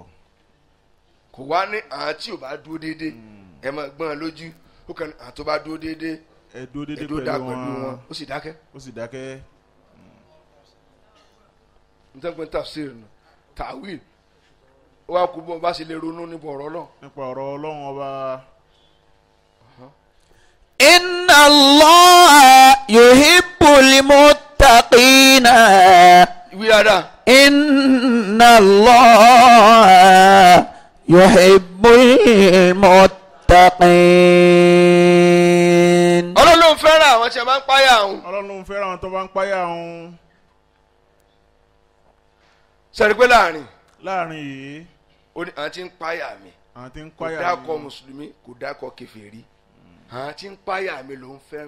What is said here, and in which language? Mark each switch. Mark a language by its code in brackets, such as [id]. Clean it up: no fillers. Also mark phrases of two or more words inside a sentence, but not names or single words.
[yo] kò wá ní àwọn tí ò bá dúró déédéé ẹ máa gbọ́n lójú ó kàn àwọn tó bá dúró déédéé ẹ dúró déédéé pẹ̀lú wọn ó sì dákẹ́. ó sì dákẹ́. nítorí pé tafsir nù tawil ó wá kú bó bá ṣe lè ronú nípa ọ̀rọ̀ náà. nípa ọ̀rọ̀ Ọlọ́run ọba. [ar] إن الله يحب المتقين. [yo] ìwé dáadáa. [ar] إن الله يحب المتقين. [yo] Ọlọ́run ló ń fẹ́ràn àwọn tí a máa ń páyà òun. Ọlọ́run ló ń fẹ́ràn àwọn tó bá ń páyà òun. sẹ́ni pé láàrin yìí. ó ní àwọn tí ń páyà mi. àwọn tí ń kò páyà mi. dákọ̀ mùsùlùmí kò dákọ̀ kèfèrí. àwọn tí ń páyà mi ló ń fẹ́ràn.